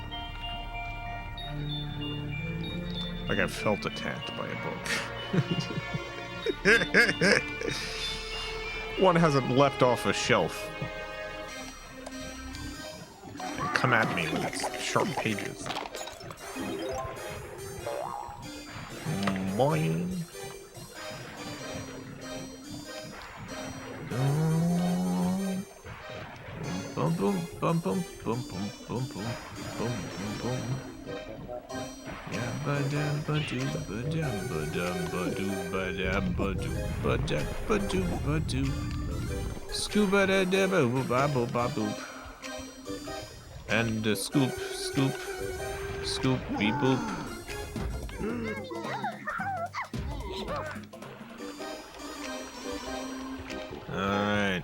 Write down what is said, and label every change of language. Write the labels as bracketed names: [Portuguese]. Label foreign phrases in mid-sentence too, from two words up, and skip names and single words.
[English] Like I felt attacked by a book. One hasn't leapt off a shelf and come at me with its sharp pages. Boing. Boom, boom, bum, boom, boom, boom, boom, boom, boom, boom, boom. Yeah, ba-dum, ba-doo, ba-dum, ba-dum, ba-doo, ba-dum, ba-doo, ba-dum, ba-doo, ba-doo. Scuba-da-da-ba-boop-ba-boop-ba-boop. And scoop, scoop, scoop, beep-boop. Alright.